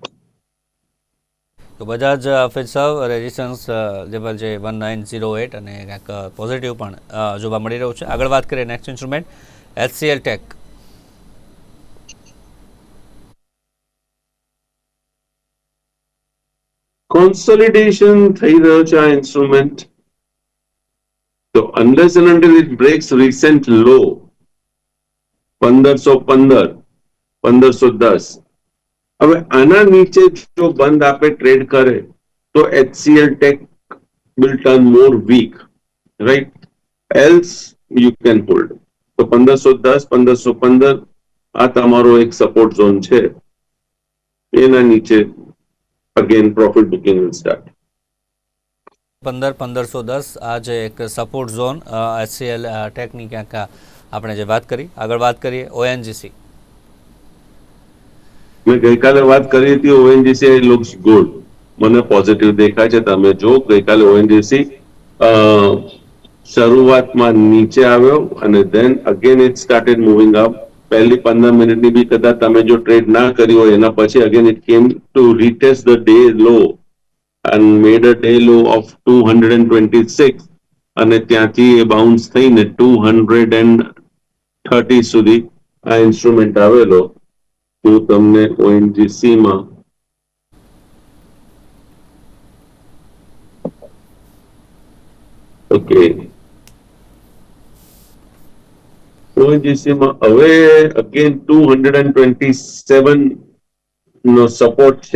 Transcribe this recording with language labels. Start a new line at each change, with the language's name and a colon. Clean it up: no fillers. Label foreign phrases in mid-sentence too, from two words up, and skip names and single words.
Gujarati: તો બજાજ ફિન્સર્વ
English: resistance level
Gujarati: જે 1908 અને ક્યાંક પોઝિટિવ પણ જોવા મળી રહ્યું છે. આગળ વાત કરીએ
English: next instrument
Gujarati: HCL ટેક. કોન્સોલિડેશન થઈ રહ્યો છે આ ઇન્સ્ટ્રુમેન્ટ.
English: તો unless and until it breaks recent low 1515, 1510,
Gujarati: હવે આના નીચે જો બંધ આપે ટ્રેડ કરે તો HCL ટેક
English: will turn more weak, right? Else you can hold.
Gujarati: તો 1510, 1515 આ તમારો એક
English: support zone
Gujarati: છે. એના નીચે
English: again profit booking will start.
Gujarati: 15-1510 આ જે એક
English: support zone
Gujarati: HCL ટેકની ક્યાંક આપણે જે વાત કરી. આગળ વાત કરીએ ONGC. મેં ગઈકાલે વાત કરી હતી ONGC
English: looks good.
Gujarati: મને પોઝિટિવ દેખાય છે. તમે જો ગઈકાલે ONGC શરૂઆતમાં નીચે આવ્યો અને
English: then again it started moving up.
Gujarati: પહેલી 15 મિનિટની બી કદાચ તમે જો ટ્રેડ ના કરી હોય એના પછી
English: again it came to retest the day low and made a day low of 226,
Gujarati: અને ત્યાંથી એ બાઉન્સ થઈને 230 સુધી આ ઇન્સ્ટ્રુમેન્ટ આવેલો. હું તમને ONGC માં ઓકે ONGC માં હવે અગેન 227 નો સપોર્ટ છે.